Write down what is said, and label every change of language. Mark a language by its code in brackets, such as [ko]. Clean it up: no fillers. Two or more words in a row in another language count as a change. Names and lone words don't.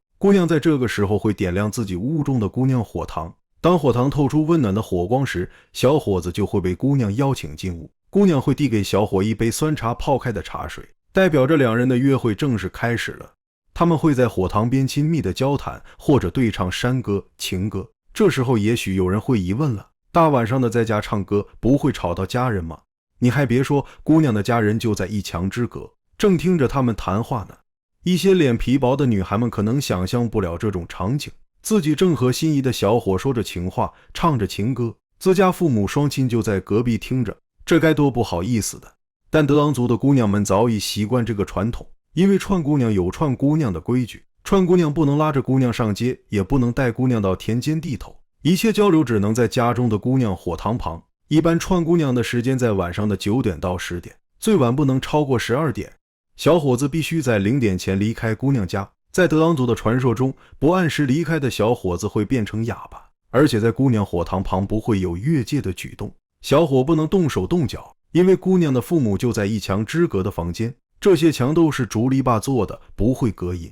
[zh] 姑娘在這個時候會點亮自己屋中的姑娘火塘，當火塘透出溫暖的火光時，小伙子就會被姑娘邀請進屋。姑娘會遞給小伙一杯酸茶泡開的茶水，代表着两人的約會正式開始了。他們會在火塘邊親密的交談，或者對唱山歌、情歌。這時候也許有人會疑問了，大晚上的在家唱歌，不會吵到家人嗎？你還別說，姑娘的家人就在一牆之隔，正聽着他們談話呢。一些臉皮薄的女孩們可能想象不了這種場景，自己正和心儀的小伙說着情話，唱着情歌，自家父母双亲就在隔壁聽着，這該多不好意思的。但德昂族的姑娘們早已習慣這個傳統，因為串姑娘有串姑娘的規矩，串姑娘不能拉着姑娘上街，也不能帶姑娘到田間地頭，一切交流只能在家中的姑娘火塘旁。一般串姑娘的時間在晚上的9點到10點，最晚不能超過12點。小伙子必須在0點前離開姑娘家。在德昂族的傳說中，不按時離開的小伙子會變成啞巴，而且在姑娘火塘旁不會有越界的舉動。小伙不能動手動腳，因為姑娘的父母就在一牆之隔的房間，這些牆都是竹籬笆做的，不會隔音。